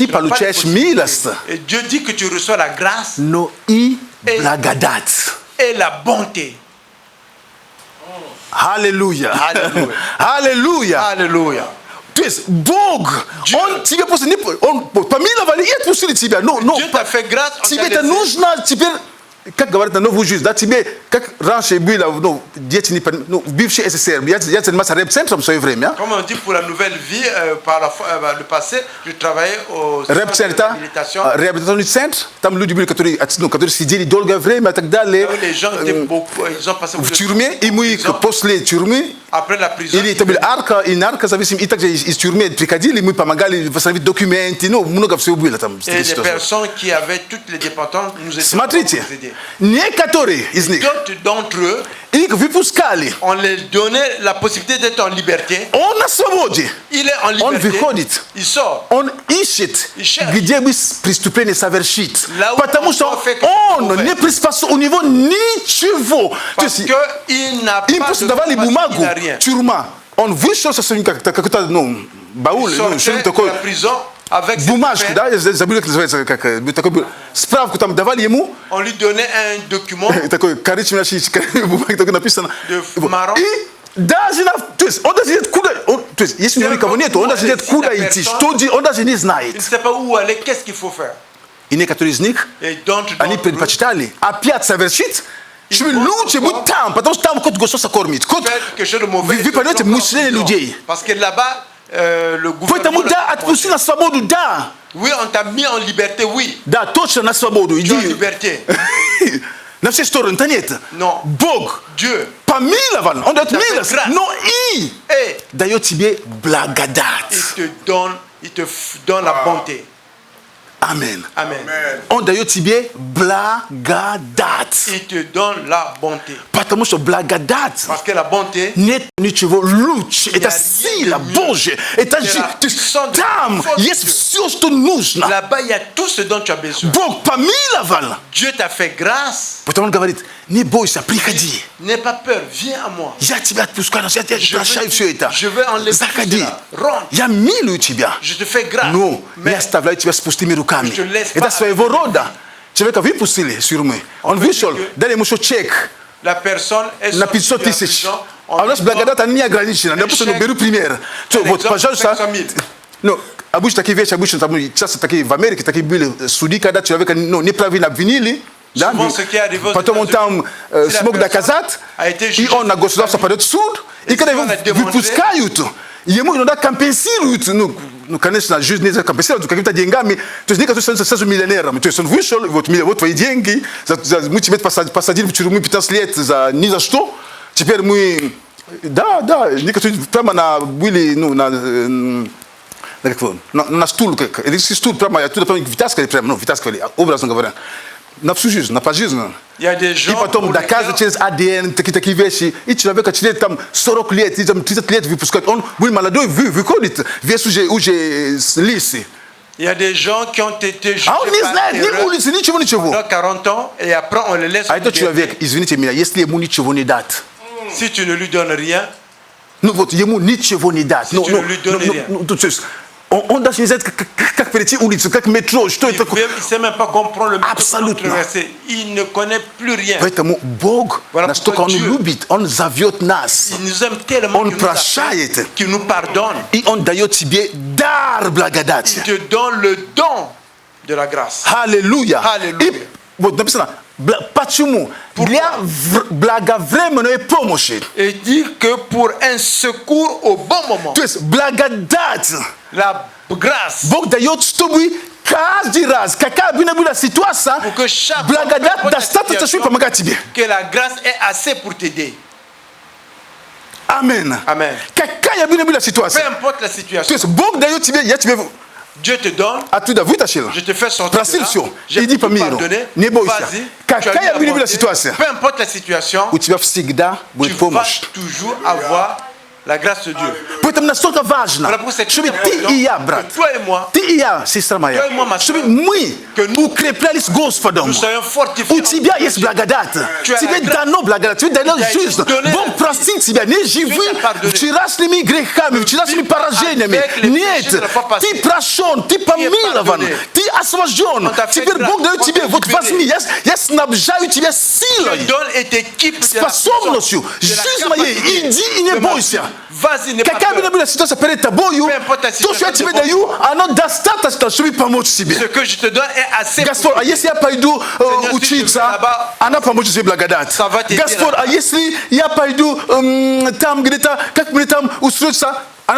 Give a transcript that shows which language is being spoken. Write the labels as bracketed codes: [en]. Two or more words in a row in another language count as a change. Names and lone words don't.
[fr] Tu n'as pas de [ru] получаешь [fr] possibilité. [ru] милость, [fr] Et Dieu dit que tu reçois la grâce [ru] но и [fr] Et- [ru] благодать. [fr] et la bonté. [ru] Аллилуйя. Аллилуйя. Аллилуйя. [fr] Alléluia. [ru] То есть Бог, [fr] Dieu- [ru] Он тебе просто не... Он помиловали и отпустили тебя. Но [fr] Dieu t'a fait grâce, on t'a [ru] тебе это [fr] laissé. [ru] нужно теперь, как говорят на новую жизнь, да, тебе, как раньше было, ну, дети не понимают, ну, в бывшей СССР, я занимался рэп-центром в свое время. [fr] Comme on dit pour la nouvelle vie, par le passé, je travaillais au centre de [ru] Рэп-центр, [fr] réhabilitation. [ru] реабилитационный центр, там люди были, которые сидели долгое время и так далее, [fr] Là où les gens étaient beaucoup, ils ont passé [ru] в [fr] beaucoup de [ru] тюрьме, [fr] temps [ru] и [fr] en [ru] мы [fr] prison. [ru] после тюрьмы, [fr] Après la prison, [ru] или это были арка, и наркозависимые, и также из тюрьмы приходили, мы помогали восстановить документы, ну, много всего было там. [fr] et des personnes qui avaient toutes les dépendances nous étaient [ru] Смотрите, [fr] pour nous aider. [ru] некоторые из них, [fr] D'autres d'entre eux, [ru] их выпускали, [fr] on leur donnait la possibilité d'être en liberté. [ru] он на свободе, [fr] Il est en [ru] он [fr] liberté. [ru] выходит, [fr] Il sort. [ru] он ищет, И ищет. где бы преступление совершить, [fr] Là où [ru] потому он что [fr] fait quelque [ru] он [fr] chose [ru] не приспособлен, у него ничего. То [fr] Parce [ru] есть [fr] qu'il n'a [ru] им [fr] pas [ru] просто [fr] de [ru] давали [fr] capacité, [ru] бумагу, [fr] il n'a rien. [ru] тюрьма, он вышел со своим какой-то, ну, баул, [fr] Il [ru] ну, [fr] sortait [ru] что-то [fr] de [ru] такое, [fr] la prison avec ses [ru] бумажку, [fr] papiers. [ru] да, я забыл, как называется, как, такой, справку там давали ему, [fr] On lui donnait un document. [ru] такой коричневый, бумаге такой написано. Марон. И даже, то есть он даже нет куда, то есть если у него никого нет, он даже нет куда идти, что делать, он даже не [fr] Il ne [ru] знает. [fr] sait pas où aller, qu'est-ce qu'il faut faire. [ru] И некоторые из них, [fr] Et d'autres [ru] они [fr] d'entre eux [ru] предпочитали опять совершить, чтобы [fr] vont [ru] лучше быть там, потому что там кот государство кормит. Кот, [fr] faire quelque chose de mauvais. [ru] вы понимаете, мышление людей. [fr] Parce que là-bas, le [ru] Поэтому [fr] gouvernement... [ru] да, отпусти на свободу, да. [fr] Oui, on t'a mis en liberté, oui. [ru] Да, точно на свободу, [fr] Tu es en [ru] иди. [fr] liberté. [ru] На все стороны-то нет. [fr] Non. [ru] Бог [fr] Dieu [ru] помилован, он дает [fr] Ça fait [ru] милость, [fr] grâce. [ru] но и [fr] et [ru] дает тебе благодать. [fr] il te donne la bonté. [ru] Amen. [fr] Amen. [ru] Он даёт тебе благодать. [fr] Il te donne la bonté. [ru] Потому что благодать [fr] Parce que la bonté, [ru] нет ничего лучше. Это сила Божья. Это же там есть все, что нужно. [fr] là-bas, il y a tout ce dont tu as besoin. [ru] Бог помиловал. [fr] Dieu t'a fait grâce. [ru] Потому он говорит, не бойся, приходи. [fr] N'aie pas peur, viens à moi. [ru] Я тебя отпускаю, я прощаю все это. [fr] Je vais enlever tout [ru] Заходи. [fr] cela. Rentre. [ru] Я милую тебя. [fr] Je te fais grâce. [ru] Но [fr] Mais [ru] я оставляю тебя с пустыми руками. [fr] Je te laisse [ru] Это [fr] pas [ru] своего [fr] avec [ru] рода. Человека выпустили с тюрьмы. Он [fr] peut [ru] вышел, [fr] dire que [ru] дали ему еще чек [fr] la personne est [ru] на [fr] sortie 500 de la [ru] тысяч. [fr] prison, [ru] А у нас [fr] on [ru] благодать не ограничена. [fr] un [ru] Допустим, [fr] chèque, [ru] беру пример. [fr] un [ru] Вот, [fr] exemple, [ru] пожалуйста. 500 000. Ну, обычно такие вещи, обычно там, часто такие в Америке, такие были суды, когда человека неправильно обвинили. Да? [fr] Souvent, ce qui est arrivé aux [ru] Потом он там [fr] États-Unis, si la [ru] смог [fr] personne [ru] доказать, [fr] a été [ru] и [fr] jugée [ru] он на [fr] sur [ru] государство [fr] famille, [ru] подает в суд, и [fr] et [ru] когда [fr] si [ru] его [fr] on a démontré, [ru] выпускают, ему иногда компенсируют, ну, конечно, жизнь не компенсируют какими-то деньгами, то есть некоторые становятся миллионерами, то есть он вышел, вот твои деньги, мы тебя посадили в тюрьму 15 лет за ни за что, теперь мы, да, некоторые прямо были, ну, на стул, электрический стул, прямо оттуда вытаскивали, образно говоря, на всю жизнь, на пожизненно. [fr] Il y a des [ru] И [fr] gens [ru] потом [fr] pour [ru] доказывают через АДН, такие вещи. И человека через там 40 лет, или там 30 лет выпускают. Он был молодой, выходит, весь уже с лисы. [fr] il y a des gens qui ont été jugés [ru] А он не [fr] par [ru] знает ни [fr] erreur [ru] улицы, ничего. [fr] pendant 40 ans et après on le laisse [ru] А [fr] en [ru] этот [fr] liberté. [ru] человек, извините меня, если ему ничего не дать, [fr] Si tu ne lui donnes rien, [ru] ну вот ему ничего не дать. [fr] tu ne lui donnes rien. [ru] То есть он даже не знает, как перейти улицу, как метро, что это такое. [fr] il ne sait même pas comprendre le méthode [ru] Абсолютно. [fr] de traverser. Il ne connaît plus rien. [ru] Поэтому Бог [fr] Voilà [ru] настолько [fr] pourquoi [ru] он [fr] Dieu- [ru] любит, он зовет нас. [fr] Il nous aime tellement [ru] Он [fr] qu'il nous appelle, [ru] прощает. [fr] qu'il nous pardonne. [ru] И он дает тебе дар благодати. [fr] Il te donne le don de la grâce. [ru] Аллилуйя. Аллилуйя. И вот написано, почему? Для благовременной помощи. [fr] Et dit que pour un secours au bon moment, [ru] То есть благодать [fr] la grâce, [ru] Бог дает, чтобы каждый раз, какая бы ни была ситуация, [fr] pour que chaque [ru] благодать [fr] fois, [ru] достаточно, чтобы помогать тебе. [fr] que la grâce est assez pour t'aider. [ru] Аминь. [fr] Amen. [ru] Какая бы ни была [fr] Peu [ru] ситуация. [fr] importe la [ru] То [fr] situation, [ru] есть Бог дает тебе, я тебе [fr] Dieu te donne, [ru] оттуда вытащил. [fr] je te fais sortir de [ru] Простил [fr] là, [ru] все. [fr] j'ai [ru] Иди по [fr] tout [ru] миру. [fr] pardonné, [ru] Не бойся. [fr] vas-y, tu as [ru] Какая бы [fr] eu [ru] ни [fr] la [ru] была [fr] bonté. [ru] ситуация, [fr] Peu importe la situation, [ru] у тебя всегда [fr] tu [ru] будет [fr] vas [ru] помощь. [fr] toujours avoir la grâce de Dieu. [ru] Поэтому настолько важно, [fr] Voilà pourquoi c'est [ru] чтобы [fr] très [ru] ты [fr] important [ru] и я, [fr] que [ru] брат, [fr] toi et moi, [ru] ты и я, сестра моя, [fr] Toi и moi, ma [ru] чтобы [fr] sœur, [ru] мы [fr] que nous- [ru] укреплялись Господом. [fr] nous soyons fortifiés. [ru] У тебя есть благодать. [fr] Tu as [ru] Тебе [fr] la grâce. [ru] дано благодать, тебе дано [fr] Tu as [ru] жизнь. [fr] donné [ru] Бог [fr] la [ru] простит тебя. Не живи [fr] t'a pardonné. [ru] вчерашними грехами, вчерашними [fr] vivre [ru] поражениями. [fr] avec les [ru] Нет, [fr] péchés de la fois [ru] ты [fr] passée. [ru] прощен, ты помилован, [fr] pardonné. [ru] ты освобожден. [fr] On t'a fait [ru] Теперь [fr] grâce, [ru] Бог дает [fr] on [ru] тебе, [fr] t'a [ru] вот [fr] libéré. [ru] возьми, я снабжаю тебя [fr] Te [ru] силой, [fr] donne et t'équipe de la [ru] способностью. [fr] puissance, de la [ru] Жизнь моей, [fr] capacité [ru] иди и не [fr] de ma [ru] бойся. [fr] vie. Vas-y, n'aie pas [ru] Какая бы ни [fr] peur. [ru] была ситуация перед тобою, [fr] Peu importe la [ru] то, что я [fr] situation [ru] тебе [fr] devant [ru] даю, оно достаточно, чтобы помочь тебе. [fr] Ce que je te donne est assez [ru] Господь, [fr] pour [ru] а если я пойду [fr] Seigneur, si je [ru] учиться, [fr] vais là-bas, [ru] она поможет тебе благодать. [fr] ça va t'aider [ru] Господь, а [fr] là-bas. [ru] если я пойду там где-то, как мне там устроиться, она